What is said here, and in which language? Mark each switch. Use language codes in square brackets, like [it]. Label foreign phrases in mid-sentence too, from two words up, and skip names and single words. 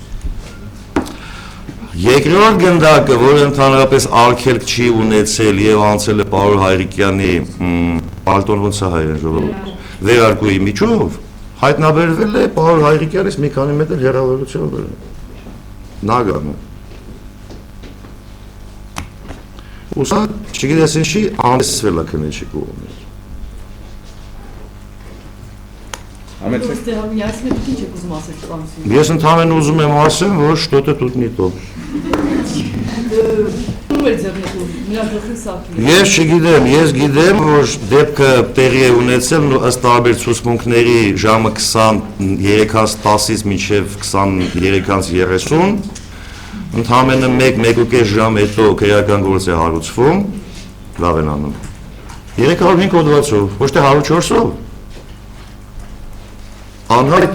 [hy] Երկրորդ գնդակը, որը ընդհանրապես արգելք չի ունեցել եւ անցել է Պարոն Հայրիկյանի պալտոն ոնց է հայերեն ժողովուրդ վերարկուի միջով, հայտնաբերվել է Պարոն Հայրիկյանից մի քանի մետր հեռավորությամբ Նագանը։ Ուսա, չգիտես ինչի, անտեսվել է քնեչի կողմից։ Ես ընդհանրապես ուզում եմ ասեմ, որ [ru] что-то тут не то։ [hy] Ես չգիտեմ, ես գիտեմ, որ դեպքը տեղի է ունեցել ըստ տարբեր ցուցմունքների ժամը 23:10-ից մինչև 23:30, ընդհանրապես 1-1.5 ժամ հետո քրեական գործ է հարուցվում, լավ են անում։ 305 հոդվածով, ոչ թե 104-ով։ Անհայտ